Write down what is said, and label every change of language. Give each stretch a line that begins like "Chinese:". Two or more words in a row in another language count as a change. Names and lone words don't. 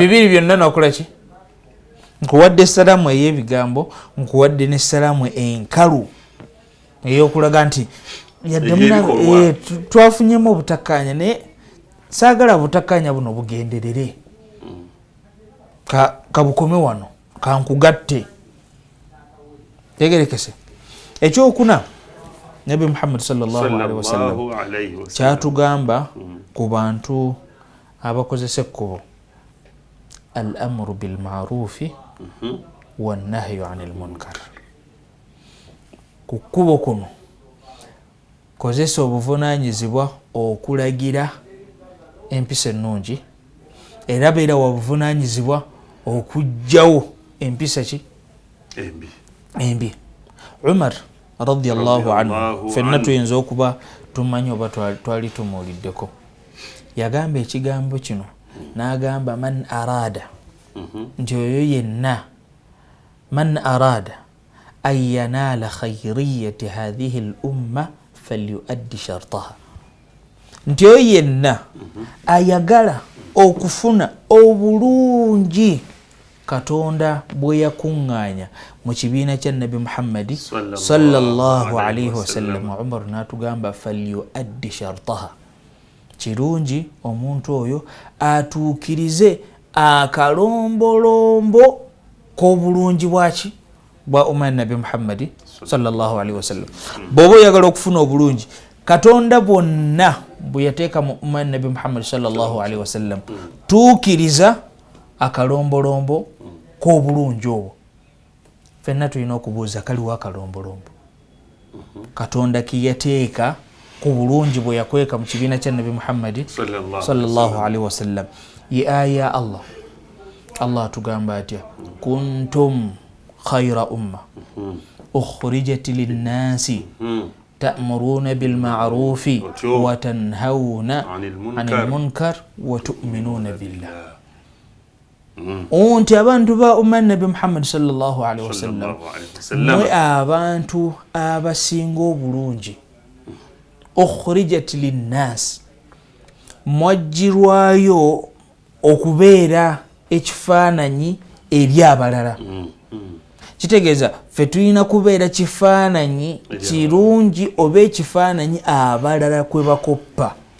Ganda: bibiri byonna nakola ki nkuwadde essalaamu ey'ebigambo nkuwadde n'essalaamu enkalu ey'okulaga nti yadde twafunyemu obutakkaanya naye saagala butakkaanya buno bugenderere kabukome wano kankugatte tegerekese ekyokuna nabi Muhammad
Arabic: صلى الله عليه وسلم
Ganda: kyatugamba ku bantu abakozesa ekkubo
Arabic: الأمر بالمعروف والنهي عن المنكر
Ganda: ku kkubo kuno kozesa obuvunanyizibwa okulagira empisa ennungi era beera wabuvunanyizibwa okugjawo empisa ki embi Umar
Arabic: رضي الله عنه
Ganda: fenna tuyinza okuba tumanyi oba twali tumuuliddeko yagamba ekigambo kino n'agamba
Arabic: من أراد
Ganda: nti oyo yenna
Arabic: من أراد أن ينال خيرية هذه الأمة فليؤد شرطها
Ganda: nti oyo yenna ayagala okufuna obulungi Katonda bwe yakuŋŋaanya mu kibiina kya Nabi Muhammad
Arabic: صلى الله عليه وسلم
Ganda: Umar n'atugamba
Arabic: فليؤد شرطها
Ganda: kirungi omuntu oyo atuukirize akalombolombo k'obulungi bwaki bwa umma Nabi Muhammad sallallahu
Arabic: عليه وسلم
Ganda: bw'oba oyagala okufuna obulungi Katonda bwonna bwe yateeka mu umma Nabi Muhammad
Arabic: صلى الله عليه وسلم
Ganda: tuukiriza akalombolombo k'obulungi obwo fenna tulina okubuuza kaliwo akalombolombo Katonda kiyateeka ku bulungi bwe yakweka mu kibiina kya Nabi Muhammad
Arabic: صلى الله عليه وسلم
Ganda: ye aya Allah atugamba atya
Arabic: كنتم خير أمة أخرجت للناس تأمرون بالمعروف وتنهون عن المنكر وتؤمنون بالله
Ganda: Unti abantu ba umma Nabi Muhammad
Arabic: صلى الله عليه وسلم
Ganda: mwe abantu abasinga obulungi
Arabic: أخرجت للناس
Ganda: mwajirwayo okubeera ekifaananyi eri abalala kitegeeza ffe tulina kubeera kifaananyi kirungi oba ekifaananyi abalala kwe bakoppa